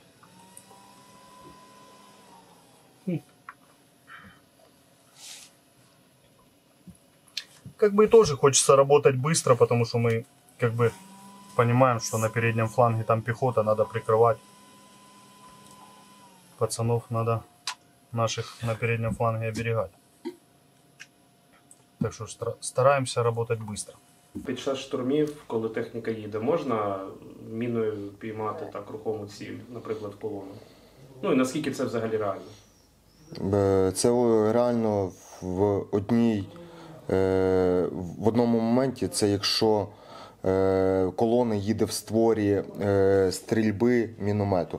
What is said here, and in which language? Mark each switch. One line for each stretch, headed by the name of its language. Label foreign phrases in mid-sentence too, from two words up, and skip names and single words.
Russian: Как бы и тоже хочется работать быстро, потому что мы как бы понимаем, что на переднем фланге там пехота, надо прикрывать. Пацанов надо наших на переднем фланге оберегать. Так что стараемся работать быстро.
Ukrainian: Під час штурмів, коли техніка їде, можна міною піймати так рухому ціль, наприклад, колону? Ну і наскільки це взагалі реально? Це реально в одному моменті, це якщо колона їде в створі стрільби міномету.